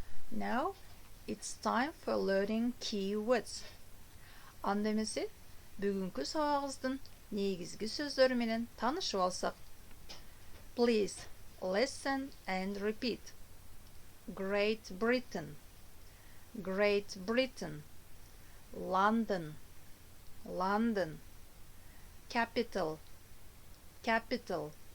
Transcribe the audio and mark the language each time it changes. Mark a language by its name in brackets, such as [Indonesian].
[English] Now it's time for learning key words. [Kyrgyz] Анда эмесе бүгүнкү сабагыбыздын негизги сөздөрү менен таанышып алсак. [English] Please listen and repeat. Great Britain, Great Britain. London, London. Capital, capital.